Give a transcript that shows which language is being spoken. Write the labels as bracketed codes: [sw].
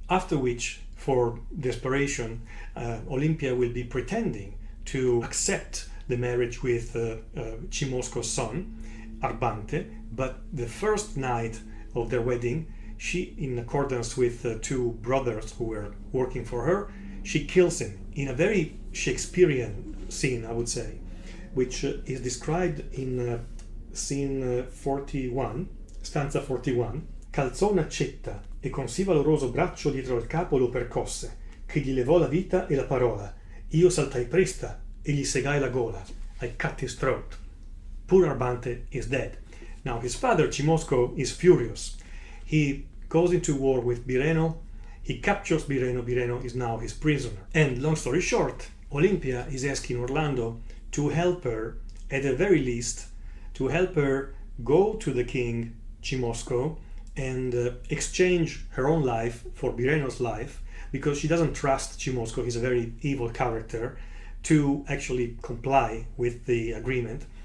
[en] After which, for desperation, Olympia will be pretending to accept the marriage with Cimosco's son, Arbante, but the first night of their wedding, she, in accordance with two brothers who were working for her, she kills him in a very Shakespearean scene, I would say, which is described in scene 41, stanza 41. [it] Calzò un'accetta e con sì valoroso braccio dietro al capo lo percosse, che gli levò la vita e la parola. Io saltai presta e gli segai la gola. [en] I cut his throat. Poor Arbante is dead. Now his father, Cimosco, is furious. He goes into war with Bireno. He captures Bireno. Bireno is now his prisoner. And long story short, Olympia is asking Orlando to help her, at the very least, to help her go to the king, Cimosco, and exchange her own life for Bireno's life, because she doesn't trust Cimosco, he's a very evil character, to actually comply with the agreement.